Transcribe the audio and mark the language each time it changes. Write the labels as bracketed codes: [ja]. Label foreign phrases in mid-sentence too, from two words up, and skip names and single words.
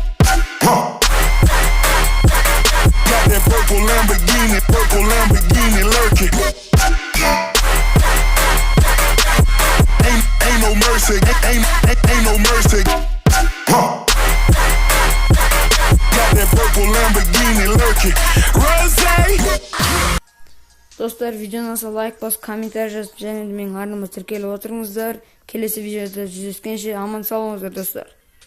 [en] Got that purple Lamborghini lurking. Ain't no mercy, ain't no mercy. Got that purple Lamborghini lurking. Rose. [kk] Достар, видеоны лайк басып, комментарий жазып, және де менің арнама тіркеліп отырыңыздар. Келесі видеода жүздескенше аман сау болыңыздар достар.